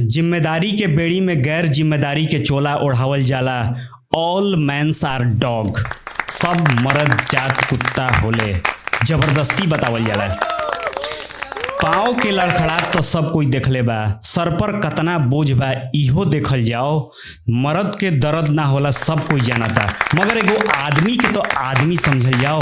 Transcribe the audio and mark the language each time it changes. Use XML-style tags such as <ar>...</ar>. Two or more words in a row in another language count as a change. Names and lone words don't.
<bho>जिम्मेदारी के बेड़ी में गैर जिम्मेदारी के चोला ओढ़ावल जाला।</bho> <en>All mans are dog,</en> <bho>सब मर्द जात कुत्ता होले, जबरदस्ती बतावल जाला। पाँव के लड़खड़ाहट तो सब कोई देखले बा, सर पर कतना बोझ बा इहो देखल जाओ। मर्द के दर्द ना होला सब कोई जानता, मगर एगो आदमी के तो आदमी समझल जाओ।</bho>